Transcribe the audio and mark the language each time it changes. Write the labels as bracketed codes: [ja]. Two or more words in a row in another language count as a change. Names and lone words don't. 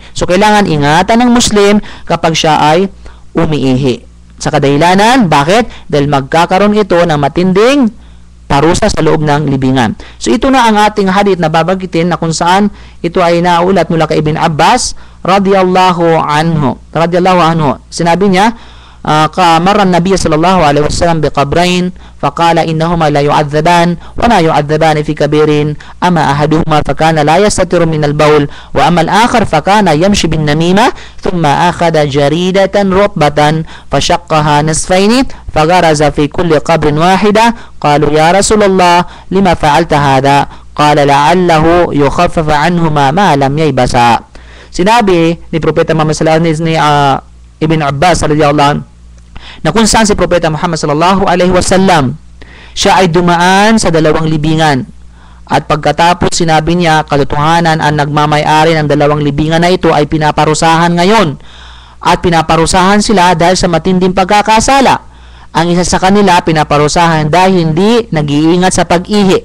[tl] So kailangan ingatan ng Muslim kapag siya ay umiihi. Sa kadahilanan, bakit? Dahil magkakaroon ito ng matinding parusa sa loob ng libingan. So ito na ang ating hadith na babanggitin na kung saan ito ay naulat mula kay Ibn Abbas [ar] رضي الله عنه. [tl] Sinabi niya, [ar] مر النبي صلى الله عليه وسلم بقبرين فقال إنهما لا يعذبان وما يعذبان في كبير أما أحدهما فكان لا يستتر من البول وأما الآخر فكان يمشي بالنميمة ثم أخذ جريدة رطبة فشقها نصفين فغرز في كل قبر واحدة قالوا يا رسول الله لما فعلت هذا قال لعله يخفف عنهما ما لم ييبسا. [tl] Sinabi ni Propeta Muhammad [ar] صلى الله عليه وسلم [tl] ni Ibn Abbas [ar] رضي الله عنه [tl] na kung saan si Propeta Muhammad [ar] صلى الله عليه وسلم [tl] siya ay dumaan sa dalawang libingan at pagkatapos sinabi niya katotohanan ang nagmamay-ari ng dalawang libingan na ito ay pinaparusahan ngayon at pinaparusahan sila dahil sa matinding pagkakasala. Ang isa sa kanila pinaparusahan dahil hindi nag-iingat sa pag-ihi.